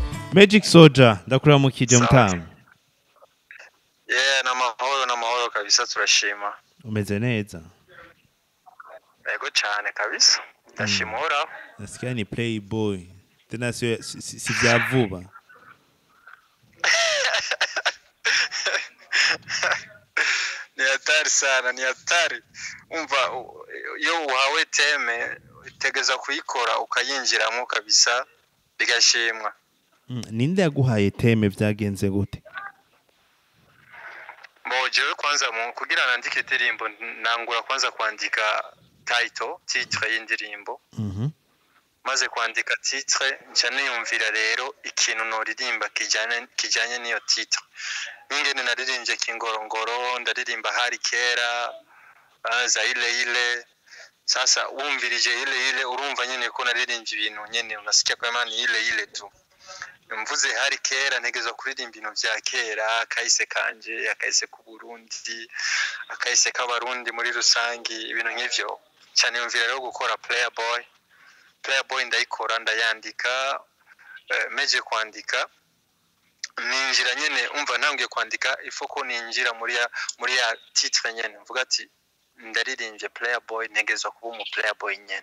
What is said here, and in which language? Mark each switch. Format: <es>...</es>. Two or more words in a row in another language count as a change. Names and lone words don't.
<rn>Magic Soldier ndakuramukije mutamu. Namahoro kabisa turashima. Umeze neza? Yego cyane kabisa. Ndashimura.</rn> <sw>Nasikia ni Playboy. Tena si vya vuba. Ni hatari sana, ni hatari.</sw> <rn>Umva yo uhawe teme tegeza kuyikora ukayinjiramo kabisa bigashimwa. Ninde yaguhaye teme vyagenze gute? Jewe kwanza kugira nandike indirimbo nangura kwanza kwandika titre y'indirimbo. Maze kwandika titre nca niyumvira rero ikintu noririmba kijanye niyo titre. Ingene naririmbye Kingorongoro, ndaririmba hari kera, Zaile. Sasa wumvirije ile urumva nyene ko naririmbye ibintu nyene</rn> <sw>unasikia kwa imani ile tu.</sw> <rn>Mvuze hari kera ntegeza kuririmba ibintu vya kera, kahise kanje, akahise ku Burundi, akahise k'abarundi muri rusangi, ibintu nk'ivyo. Cyane yumvira rero gukora Playboy ndayikora ndayandika, meje kwandika ninjira nyene umva ntangiye kwandika ifoko ninjira muri ya titre nyene mvuga ati ndaririmbye Playboy ntegezwa kuba umu Playboy nyene.</rn>